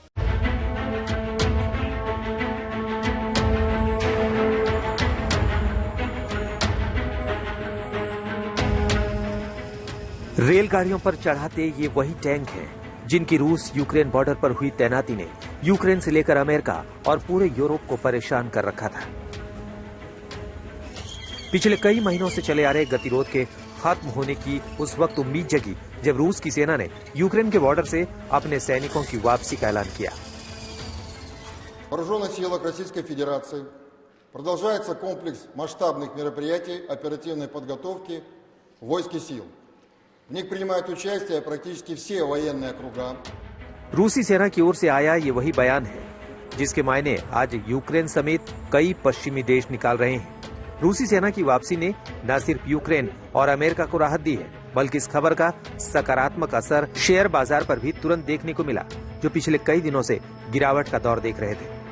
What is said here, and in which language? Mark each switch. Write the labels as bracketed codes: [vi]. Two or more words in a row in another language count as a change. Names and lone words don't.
[hi] रेलगाड़ियों पर चढ़ाते ये वही टैंक हैं जिनकी रूस यूक्रेन बॉर्डर पर हुई तैनाती ने यूक्रेन से लेकर अमेरिका और पूरे यूरोप को परेशान कर रखा था। पिछले कई महीनों से चले आ रहे गतिरोध के खत्म होने की उस वक्त उम्मीद जगी जब रूस की सेना ने यूक्रेन के बॉर्डर से अपने सैनिकों की वापसी का ऐलान किया। [ru] Вооруженных силах Российской Федерации продолжается комплекс масштабных мероприятий оперативной подготовки войск и сил. В них принимают участие практически все военные округа. [hi] रूसी सेना की ओर से आया ये वही बयान है जिसके मायने आज यूक्रेन समेत कई पश्चिमी देश निकाल रहे हैं। रूसी सेना की वापसी ने न सिर्फ यूक्रेन और अमेरिका को राहत दी है, बल्कि इस खबर का सकारात्मक असर शेयर बाजार पर भी तुरंत देखने को मिला, जो पिछले कई दिनों से गिरावट का दौर देख रहे थे।